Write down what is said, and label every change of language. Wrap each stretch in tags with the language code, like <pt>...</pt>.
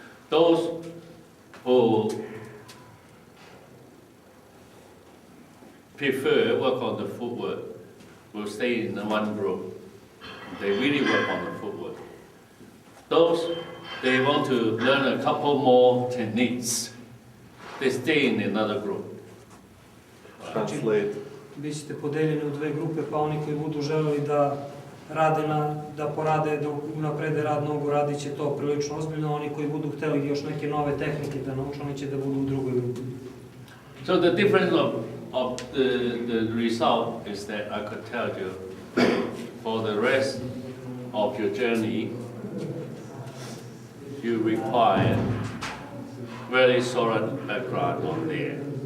<en>Those who prefer work on the footwork will stay in the one group. They really work on the footwork. Those they want to learn a couple more techniques. They stay in another group. Translate.</en> <sr>Vi ćete podeljeni u 2 grupe, pa oni koji budu želeli da porade, da unaprede rad nogu, radit će to prilično ozbiljno. Oni koji budu hteli još neke nove tehnike da nauče, oni će da budu u drugoj grupi.</sr> <en>So the difference of the result is that I could tell you for the rest of your journey, you require very solid background on there.</en>